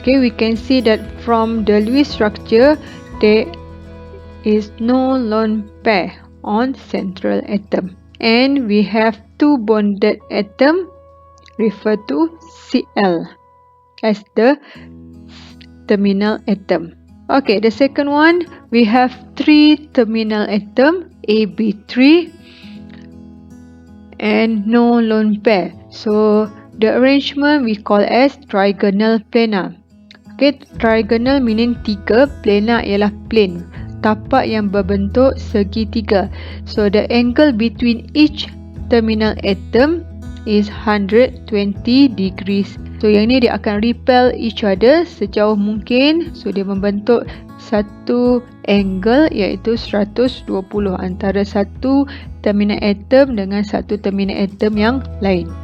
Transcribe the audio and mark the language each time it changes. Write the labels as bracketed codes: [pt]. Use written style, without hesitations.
[en] Okay, we can see that from the Lewis structure, there is no lone pair on central atom, and we have two bonded atom referred to Cl as the terminal atom. Okay, the second one, we have three terminal atom AB3 and no lone pair. So the arrangement we call as trigonal planar. Okay, trigonal meaning [ms] tiga, planar ialah plane, tapak yang berbentuk segitiga. [en] So the angle between each terminal atom is 120 degrees. [ms] So yang ni dia akan [en] repel each other [ms] sejauh mungkin. So dia membentuk satu angle iaitu 120 antara satu terminal atom dengan satu terminal atom yang lain.